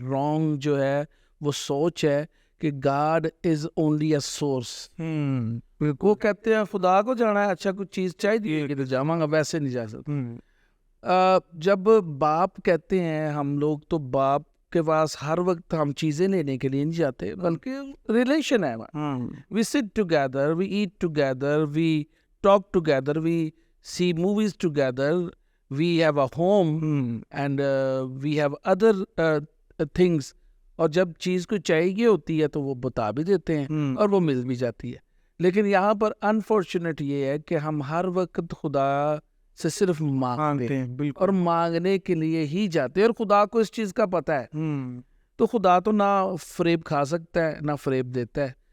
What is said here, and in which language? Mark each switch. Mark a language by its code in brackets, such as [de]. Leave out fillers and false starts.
[ur] Wrong جو ہے وہ سوچ ہے کہ [en] God is only a source. [ur] وہ کہتے ہیں خدا کو جانا ہے, اچھا کچھ چیز چاہیے کہ تو جاواں گا, ویسے نہیں جا سکتا. جب باپ کہتے ہیں ہم لوگ, تو باپ کے پاس ہر وقت ہم چیزیں لینے کے لیے نہیں جاتے, بلکہ ریلیشن ہے. [en] We sit together, we eat together, we talk together, we see movies together, we have a home and we have other things. [ur] اور جب چیز کو چاہیے ہوتی ہے تو وہ بتا بھی دیتے ہیں اور وہ مل بھی جاتی ہے. لیکن یہاں پر انفارچونیٹ یہ ہے کہ ہم ہر وقت خدا سے صرف مانگتے ہیں اور مانگنے کے لیے ہی جاتے ہیں, اور خدا کو اس چیز کا پتہ ہے. تو خدا تو نہ فریب کھا سکتا ہے نہ فریب دیتا ہے.